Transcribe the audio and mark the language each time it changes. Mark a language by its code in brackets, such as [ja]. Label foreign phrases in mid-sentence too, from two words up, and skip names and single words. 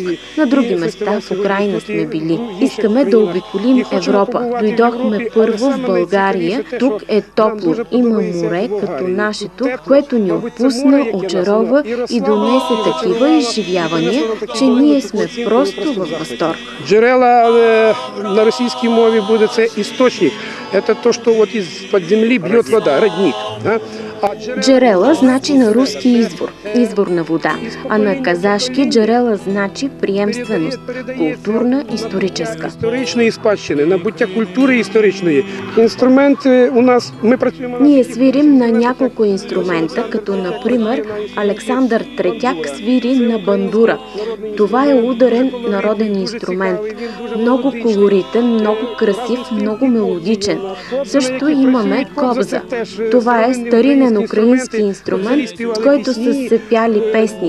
[bg] На други места в Украйна сме били. Искаме да обиколим Европа. Дойдохме първо в България. Тук е топло. Има море като нашето, което ни отпусна, очарова и донесе такива изживявания, че ние сме просто във възторг. [ru] Джерела на российской мове будет источник. Это то, что вот из-под земли бьет вода, родник. [bg] Джерела значи на руски извор, извор на вода, а на казашки джерела значи приемственост, културна, историческа. [uk] Историчної спадщини, набуття культури історичної. Інструменти у нас, ми працюємо... [bg] Ние свирим на няколко инструмента, като например Александър Третяк свири на бандура. Това е ударен народен инструмент. Много колоритен, много красив, много мелодичен. Също имаме кобза. Това е старинен украински инструмент, с който са се пяли песни.